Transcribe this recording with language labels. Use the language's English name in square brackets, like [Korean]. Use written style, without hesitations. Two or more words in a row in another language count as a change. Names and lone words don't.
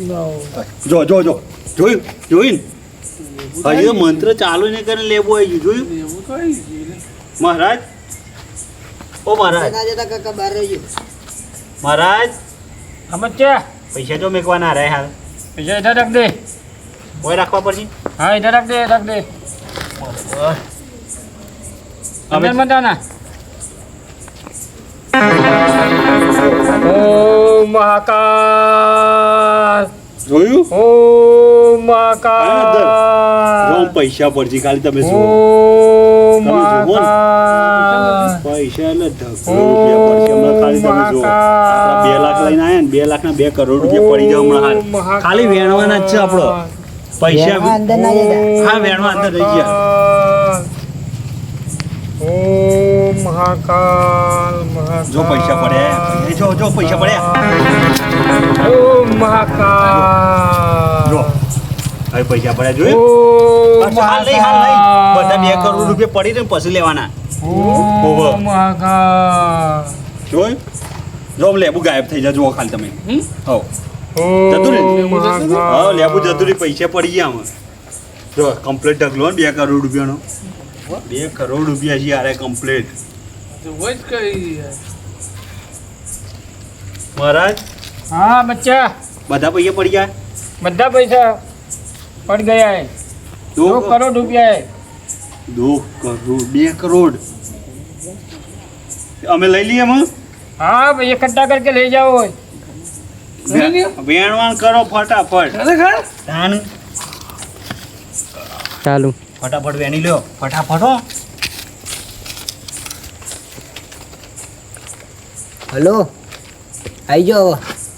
[Gujarati] ના હોય. જો જો જો જોયું જોયું ને હજી તો મંત્ર ચાલુ નહીં કરીને લેબુ આવી ગયું જોયું એવું તો આવી ગયું ને. મહારાજ ઓ મહારાજ જતા જતા કાકા બહાર રહ્યું મહારાજ [Hindi] हाँ बच्चा [Gujarati] પૈસા જો મેકવાના રહે હાલ [Hindi] पैसा इधर रख दे। [Gujarati] કોઈ રાખવા પડશે [Hindi] हाँ इधर रख दे, रख दे। अंदर मत आना। ओम महाकाल, [Gujarati] જોયું [Hindi] ओम [Gujarati] જો [Hindi] महाकाल, [Gujarati] પૈસા પડશે ખાલી તમે જુઓ [Hindi] ओम [Gujarati] તમે જુઓ ને. [Hindi] महाकाल, [Gujarati] પૈસા એટલે ધગલો રૂપિયા પડશે હમણાં ખાલી તમે જુઓ આપણા 2 લાખ લઈને આવ્યા ને 2 લાખના 2 કરોડ રૂપિયા પડી જાય હમણાં હાલ ખાલી વેણવાના જ છે આપણો પૈસા બેમાં અંદર ના જતા હા વેણવા અંદર રહી ગયા [Hindi] ओम महाकाल, महाकाल, [Gujarati] જો પૈસા પડ્યા જો જો પૈસા પડ્યા [Hindi] ओम महाकाल, [Gujarati] જો હવે પૈસા પડ્યા જોયું [Hindi] ओम [Gujarati] હાલ નહીં હાલ નહીં બધા 2 કરોડ રૂપિયા પડી ને પછી લેવાના [Hindi] ओम महाकाल, [Gujarati] જોયું જો લેબુ ગાયબ થઈ જાય જુઓ ખાલી તમે હો જતું રહે. [Hindi] ओम महाकाल, [Gujarati] હા લેબુ જતું રહી પૈસા પડી ગયા આમાં જો કમ્પ્લીટ ઢગલો ને 2 કરોડ રૂપિયાનો 2 કરોડ રૂપિયા છે યાર કમ્પ્લીટ તો હોય જ કઈ યાર. મહારાજ [Hindi] हाँ बच्चा [Gujarati] બધા પૈસા પડી ગયા [Hindi] बद्दा पैसा पड़ गया है, 2 करोड़ रुपया है। [Gujarati] 2 કરોડ 2 કરોડ અમે લઈ લઈએ એમાં [Hindi] हाँ भैया इकट्ठा करके ले जाओ। [Gujarati] લઈ લ્યો. વેણવાણ કરો ફટાફટ ખરેખર તાન [Hindi] चालू [Gujarati] ફટાફટ વેણી લ્યો ફટાફટ હો હલો આવી જાઓ હવે.